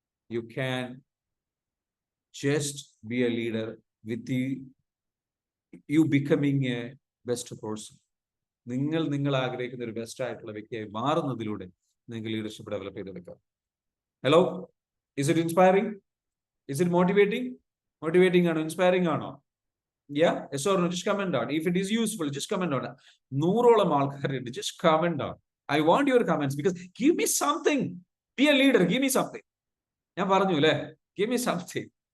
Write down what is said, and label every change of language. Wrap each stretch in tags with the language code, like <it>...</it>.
<en>You can just be a leader with you becoming a best person.</en> <ml>നിങ്ങൾ ആഗ്രഹിക്കുന്ന ഒരു best ആയിട്ടുള്ള വ്യക്തിയായി മാറുന്നതിലൂടെ നിങ്ങൾക്ക് ലീഡർഷിപ്പ് ഡെവലപ്പ് ചെയ്തെടുക്കാം.</ml> <en>Hello, is it inspiring? Is it motivating?</en> <ml>Motivating ആണോ? ഇൻസ്പയറിംഗ് ആണോ?</ml> <en>Yeah, yes or no? Just comment down. If it is useful, just comment down.</en> <ml>100ഓളം ആൾക്കാരുണ്ട്.</ml> <en>Just comment down. I want your comments because give me something. Be a leader. Give me something.</en> <ml>ഞാൻ പറഞ്ഞു അല്ലേ,</ml> <en>give me something.</en>